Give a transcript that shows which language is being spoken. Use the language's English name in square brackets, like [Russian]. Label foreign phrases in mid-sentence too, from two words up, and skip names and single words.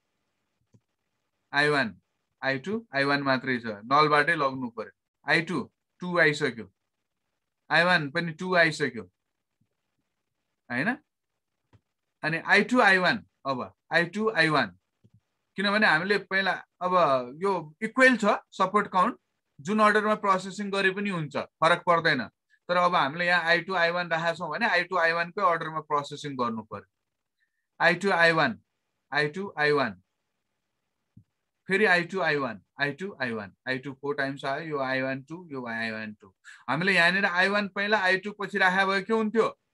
[Nepali] I2 I1 मात्रै छ नलबाटै लग्नु पर्यो I2 2 आइसक्यो I1 पनि 2 आइसक्यो हैन अनि I2 I1 अब I2 I1 किनभने हामीले पहिला अब यो इक्वल छ [English] support count [Nepali] जुन अर्डरमा प्रोसेसिङ गरे पनि हुन्छ फरक पर्दैन तर अब हामीले यहाँ I2 I1 राखेका छौं भने I2 I1 कै अर्डरमा प्रोसेसिङ गर्नु पर्यो I2 I1 I2 I1 फेरि I2 I1 I2 I1 I2 4 टाइम्स आयो यो I1 2 यो I1 2 हामीले यहाँनिर I1 पहिला I2 पछि राखे भए के हुन्थ्यो